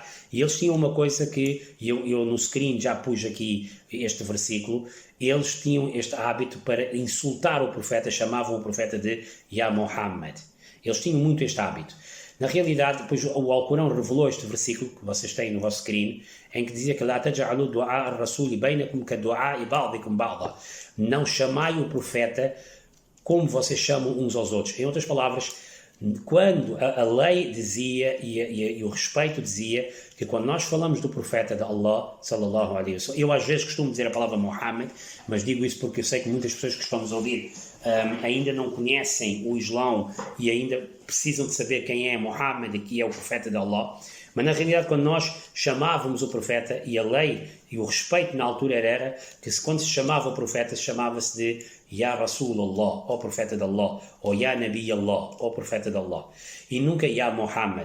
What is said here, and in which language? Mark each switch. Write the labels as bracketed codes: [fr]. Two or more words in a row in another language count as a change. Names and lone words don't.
[pt] E eles tinham uma coisa que, eu no screen já pus aqui este versículo, eles tinham este hábito para insultar o profeta, chamavam o profeta de [ar] يا محمد. [pt] Eles tinham muito este hábito. Na realidade, depois o Alcorão revelou este versículo, que vocês têm no vosso screen, em que dizia que [ar] "لا تجعلوا دعاء الرسول بينكم كدعاء بعضكم بعضا". [pt] Não chamai o profeta como vocês chamam uns aos outros. Em outras palavras, quando a lei dizia e o respeito dizia que quando nós falamos do profeta de Allah, [ar] صلى الله عليه وسلم, [pt] eu às vezes costumo dizer a palavra Muhammad, mas digo isso porque eu sei que muitas pessoas que estão nos a ouvir ainda não conhecem o Islão e ainda precisam de saber quem é Muhammad e que é o profeta de Allah. Mas na realidade, quando nós chamávamos o profeta, e a lei e o respeito na altura era que quando se chamava o profeta, chamava-se de [ar] يا رسول الله, [pt] ó profeta de Allah, ou [ar] يا نبي الله, [pt] ó profeta de Allah, e nunca [ar] يا محمد.